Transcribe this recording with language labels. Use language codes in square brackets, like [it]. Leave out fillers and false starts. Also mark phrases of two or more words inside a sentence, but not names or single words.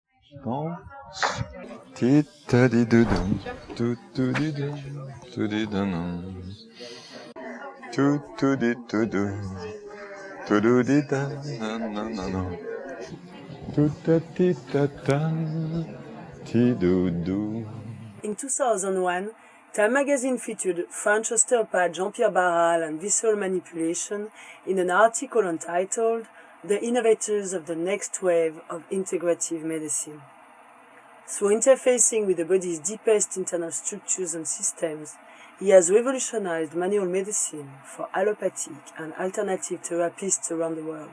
[en] Danse. Ti-ta-di-du-dum, tu-tu-di-dum, tu-di-dum. Tu-tu-di-tu-dum, tu-du-di-dum, tu-ta-ti-ta-tam, ti-du-du. In 2001, Time magazine featured French osteopath Jean-Pierre Barral and visceral manipulation in an article entitled The Innovators of the Next Wave of Integrative Medicine. Through interfacing with the body's deepest internal structures and systems, he has revolutionized manual medicine for allopathic and alternative therapists around the world.